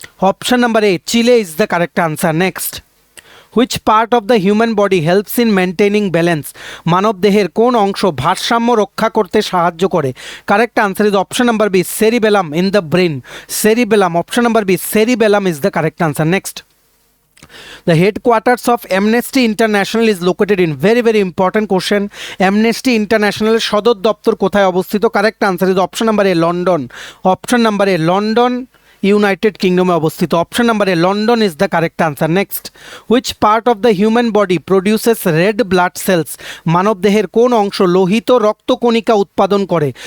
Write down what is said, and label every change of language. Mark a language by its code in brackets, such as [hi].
[en] Option number A চিলে is the correct answer. Next, which part of the human body helps in maintaining balance? [bn] মানব দেহের কোন অংশ ভারসাম্য রক্ষা করতে সাহায্য করে? [en] Correct answer is option number B cerebellum in the brain. Cerebellum, option number B cerebellum is the correct answer. Next, the headquarters of Amnesty International is located in? very important question. [bn] Amnesty International সদর দপ্তর কোথায় অবস্থিত? [en] Correct answer is option number A London. Option number A London United কিংডমে অবস্থিত। Option number A London is the correct answer. Next, which part of the human body produces red blood cells? [bn] মানব দেহের কোন অংশ লোহিত রক্তকণিকা উৎপাদন করে?